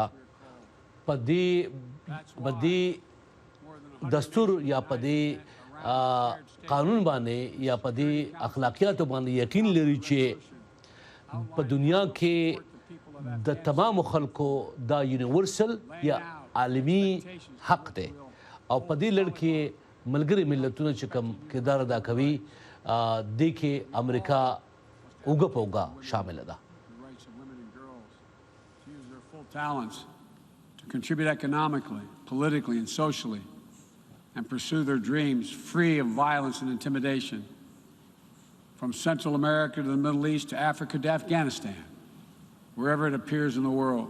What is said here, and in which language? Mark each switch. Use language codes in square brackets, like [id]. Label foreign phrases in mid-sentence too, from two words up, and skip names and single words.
[ps] په دې دستور یا په دې قانون باندې یا په دې اخلاقیاتو باندې یقین لري چې په دنیا کې د تمامو خلکو دا یونیورسل یا عالمي حق دی او په دې لړ کې ملګري ملتونه چې کوم کردار ادا کوي دې کې امریکا اوږه په اوږه شامله ده [en] to contribute economically, politically, and socially, and pursue their dreams free of violence and intimidation. From Central America to the Middle East to Africa to Afghanistan, wherever it appears in the world.